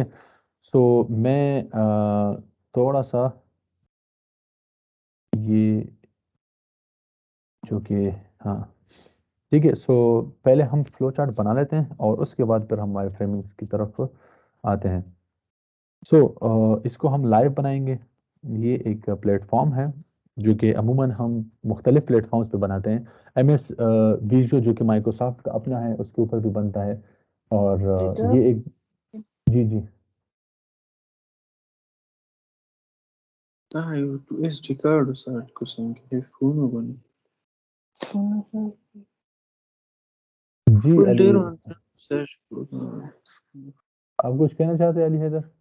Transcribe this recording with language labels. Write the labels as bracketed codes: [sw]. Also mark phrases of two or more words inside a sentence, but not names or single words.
[hi] सो मैं थोड़ा सा ये जो कि हाँ ठीक है, सो पहले हम [en] flow chart [hi] बना लेते हैं और उसके बाद फिर हम [en] wire framings [hi] की तरफ आते हैं। सो इसको हम लाइव बनाएंगे। ये एक प्लेटफॉर्म है जो कि अमूमन हम मुख्तलिफ प्लेटफॉर्म्स पे बनाते हैं। MS विजुअल जो कि माइक्रोसॉफ्ट का अपना है उसके ऊपर भी बनता है, और ये एक जी जी [pt] tu SD card usar com telefone agora. [hi] जी अली, [en] Folder search [hi] आप कुछ कहना चाहते हैं अली हैदर?